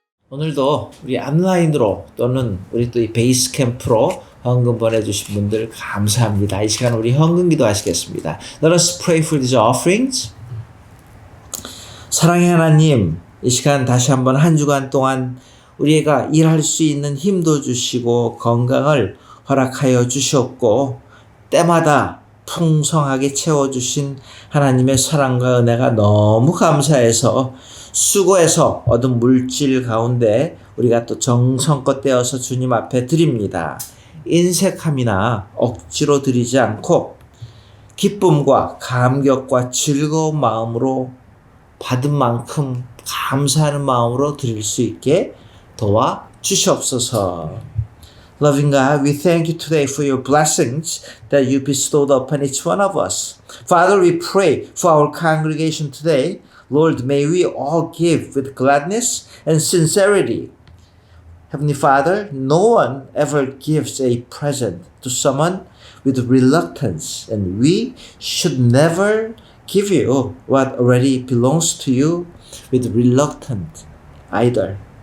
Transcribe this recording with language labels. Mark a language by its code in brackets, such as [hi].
[ko] 오늘도 우리 온라인으로 또는 우리 또 이 베이스 캠프로 헌금 보내주신 분들 감사합니다. 이 시간 우리 헌금 기도하시겠습니다. [en] Let us pray for these offerings. [ko] 사랑의 하나님, 이 시간 다시 한번 한 주간 동안 우리가 일할 수 있는 힘도 주시고 건강을 허락하여 주셨고 때마다 풍성하게 채워주신 하나님의 사랑과 은혜가 너무 감사해서 수고해서 얻은 물질 가운데 우리가 또 정성껏 떼어서 주님 앞에 드립니다. 인색함이나 억지로 드리지 않고 기쁨과 감격과 즐거운 마음으로 받은 만큼 감사하는 마음으로 드릴 수 있게 도와 주시옵소서. [en] Loving God, we thank you today for your blessings that you bestowed upon each one of us. Father, we pray for our congregation today. Lord, may we all give with gladness and sincerity. Heavenly Father, no one ever gives a present to someone with reluctance, and we should never give you what already belongs to you with reluctance either.